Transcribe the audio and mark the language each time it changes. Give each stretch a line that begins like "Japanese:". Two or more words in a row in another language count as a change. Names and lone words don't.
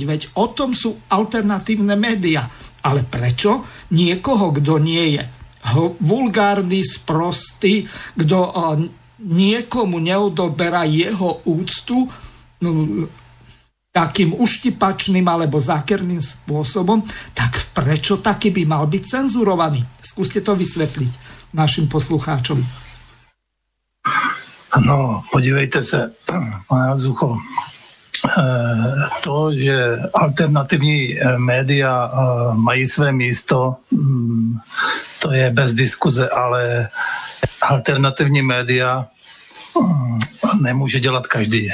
Slovak: Veď o tom sú alternatívne médiá. Ale prečo niekoho, kto nie je vulgárny, sprostý, kto niekomu neodoberá jeho úctu takým uštipačným alebo zákerným spôsobom, tak prečo taký by mal byť cenzurovaný? Skúste to vysvetliť našim poslucháčom. No,
Czech: podívejte se, pane Zucho, to, že alternativní média mají své místo, to je bez diskuze, ale alternativní média nemůže dělat každý.